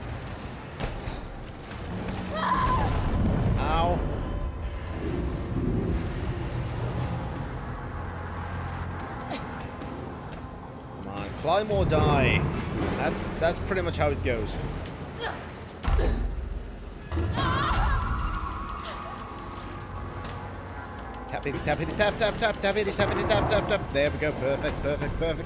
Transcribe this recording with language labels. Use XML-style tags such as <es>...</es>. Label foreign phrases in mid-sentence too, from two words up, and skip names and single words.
<en>Ow. Come on, climb or die. That's pretty much how it goes. Tappity tappity tap tap tap tappity tappity tap tap tap. There we go. Perfect, perfect, perfect.</en>